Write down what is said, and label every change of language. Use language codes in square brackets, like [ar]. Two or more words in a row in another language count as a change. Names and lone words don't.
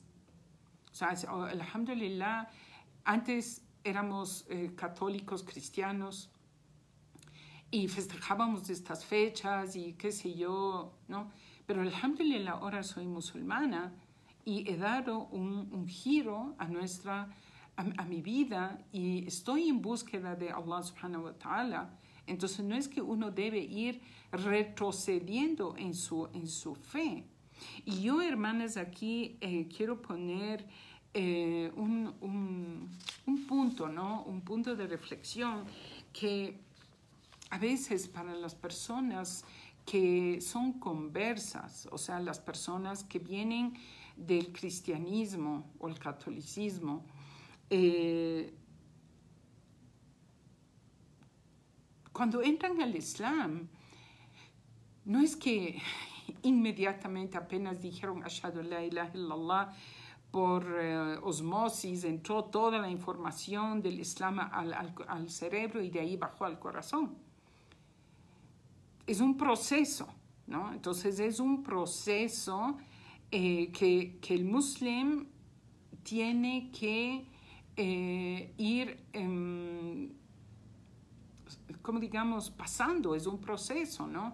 [es] O sea, alhamdulillah, antes éramos católicos, cristianos, y festejábamos estas fechas y qué sé yo, ¿no? Pero alhamdulillah, ahora soy musulmana y he dado un giro a nuestra a mi vida y estoy en búsqueda de Allah [ar] سبحانه وتعالى, [es] entonces no es que uno debe ir retrocediendo en su fe. Y yo, hermanas, aquí quiero poner un punto, ¿no? Un punto de reflexión que a veces para las personas que son conversas, o sea, las personas que vienen del cristianismo o el catolicismo, cuando entran al Islam, no es que inmediatamente apenas dijeron [ar] أشهد أن لا إله إلا الله, [es] por osmosis entró toda la información del Islam al cerebro y de ahí bajó al corazón. Es un proceso, ¿no? Entonces es un proceso que el musulmán tiene que ir, como digamos, pasando, es un proceso, ¿no?